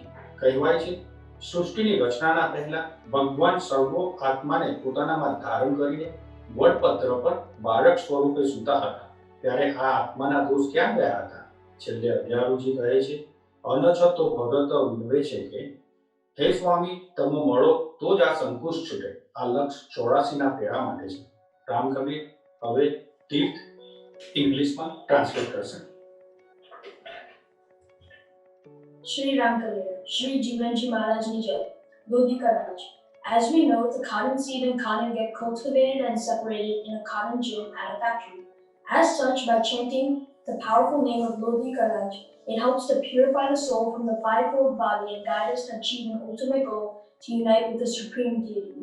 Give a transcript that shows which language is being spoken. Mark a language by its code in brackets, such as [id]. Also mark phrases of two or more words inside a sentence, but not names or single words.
[gu] કહેવાય છે સૃષ્ટિની રચનાના પહેલા ભગવાન સર્વો આત્માને પોતાનામાં ધારણ કરીને વડપત્ર પર બાળક સ્વરૂપે સૂતા હતા ત્યારે આ આત્માના દોષ ક્યાં ગયા હતા? છેલ્લે અધ્યારુજી કહે છે અનછતો ભગત વિનવે છે કે હે સ્વામી તમે મળો તો જ આ સંકુશ છૂટે. આ લક્ષ 84 ના પેરા માટે છે. રામ કબીર હવે તીર્થ ઇંગ્લિશમાં ટ્રાન્સલેટ કરશે. [en] Shri Ram Kabir, Shri Jivanji Maharajni Jai, Lodhika Raj. As we know, the cotton seed and cotton get cultivated and separated in a cotton gin at a factory. As such, by chanting the powerful name of Lodhika Raj, it helps to purify the soul from the fivefold body and guide us to achieve an ultimate goal to unite with the Supreme Deity.